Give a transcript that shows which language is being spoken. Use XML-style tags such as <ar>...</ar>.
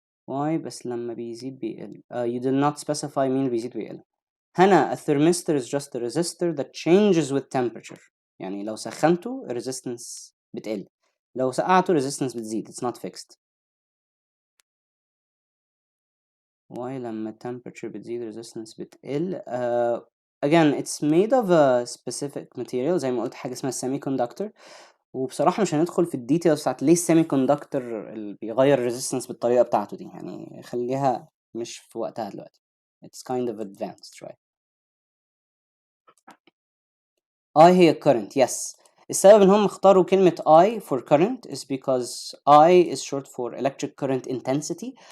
<ar>why بس لما بيزيد بيقل؟</ar> <en>you did not specify</en> <ar>مين بيزيد بيقل.</ar> <en>هنا a thermistor is just a resistor that changes with temperature.</en> <ar>يعني لو سخنته الريزيستنس بتقل، لو سقعته الريزيستنس بتزيد.</ar> <en>it's not fixed. why</en> <ar>لما temperature بتزيد resistance بتقل؟</ar> <en>again it's made of a specific material</en> <ar>زي ما قلت حاجة اسمها</ar> <en>semiconductor.</en> <ar>وبصراحة مش هندخل في الديتيلز بتاعت ليه semiconductor اللي بيغير resistance بالطريقة بتاعته دي، يعني خليها مش في وقتها دلوقتي.</ar> <en>it's kind of advanced</en> <ar>شوية.</ar> <en>I هي current yes.</en> <ar>السبب ان هم اختاروا كلمة</ar> <en>I for current is because I is short for electric current intensity.</en>